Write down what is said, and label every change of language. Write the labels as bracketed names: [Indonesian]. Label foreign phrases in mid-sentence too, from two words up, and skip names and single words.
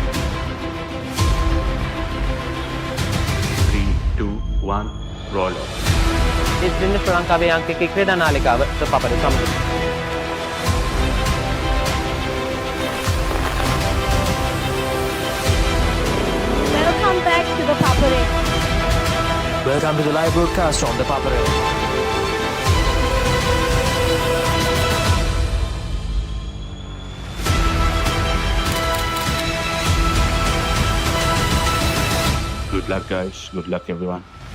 [English] 3, 2, 1, roll off. It's been the [Sinhala] Sri Lanka අංක එකේ ක්‍රීඩා නාලිකාව ThePapare සමග. [English] Welcome back to the Papare. Welcome to the live broadcast on the Papare. Good luck, guys. Good luck, everyone.